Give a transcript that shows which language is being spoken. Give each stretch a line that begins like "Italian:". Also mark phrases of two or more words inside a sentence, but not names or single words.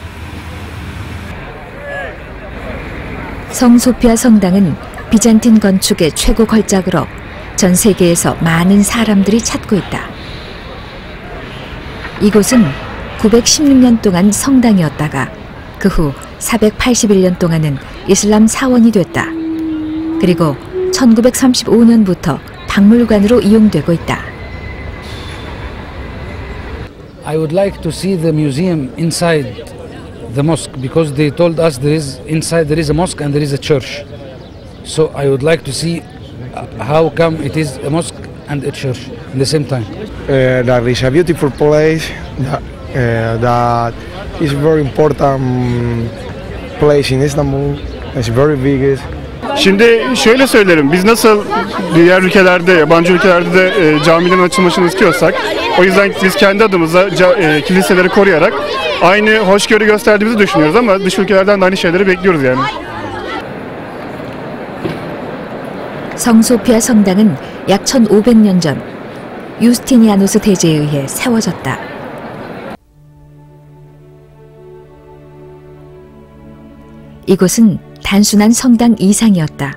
Korean: 성소피아 성당은 비잔틴 건축의 최고 걸작으로 전 세계에서 많은 사람들이 찾고 있다. 이곳은 916년 동안 성당이었다가 그 후 481년 동안은 이슬람 사원이 됐다. 그리고 1935년부터 박물관으로 이용되고 있다.
English: I would like to see the museum inside the mosque because they told us inside there is a mosque and there is a church. So I would like to see how come it is a mosque and a church at the same time. That is a beautiful place. That is very important place in Istanbul. It's very big.
Turkish: Şimdi şöyle söylerim, biz nasıl diğer ülkelerde, yabancı ülkelerde de camilerin açılmasını istiyorsak, o yüzden biz kendi adımıza kiliseleri koruyarak aynı hoşgörü gösterdiğimizi düşünüyoruz ama dış ülkelerden de aynı şeyleri bekliyoruz yani.
Korean: 성소피아 성당은 약 1500년 전 유스티니아누스 대제에 의해 세워졌다. 이곳은 단순한 성당 이상이었다.